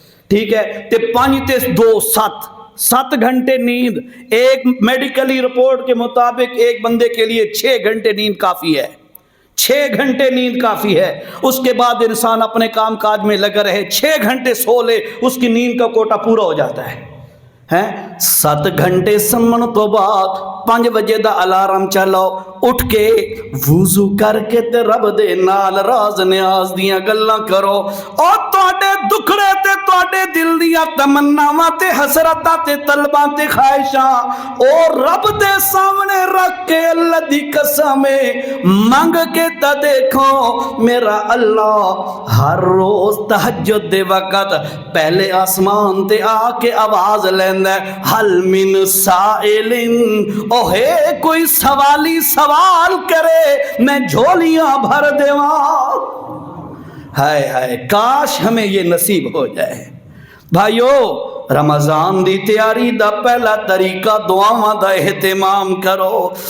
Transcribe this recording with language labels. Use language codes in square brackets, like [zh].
[pa] ٹھیک ہے تے 5 تے 2 7 گھنٹے نیند. [ur] ایک میڈیکلی رپورٹ کے مطابق ایک بندے کے لیے 6 گھنٹے نیند کافی ہے. 6 گھنٹے نیند کافی ہے. اس کے بعد انسان اپنے کام کاج میں لگا رہے, 6 گھنٹے سو لے, اس کی نیند کا کوٹا پورا ہو جاتا ہے. [pa] 7 گھنٹے سمن تو بعد 5 بجے دا الارم چلو, اٹھ کے وضو کر کے تے رب دے نال راز نیاز دیاں گلاں کرو. اور تواڈے دکھڑے تے تواڈے دل دیاں تمناواں تے حسرتاں تے طلباں تے خواہشاں اور رب دے سامنے رکھ کے اللہ دی قسم منگ کے تا دیکھو میرا اللہ ہر روز تہجد دے وقت پہلے آسمان تے آ کے آواز لیندا ہے, [ar] حل من سائل, [pa] او ہے کوئی سوالی سوال کرے میں جھولیاں بھر دیواں. [ur] ہائے ہائے کاش ہمیں یہ نصیب ہو جائے. [pa] بھائیو رمضان دی تیاری دا پہلا طریقہ دعاواں دا اہتمام کرو.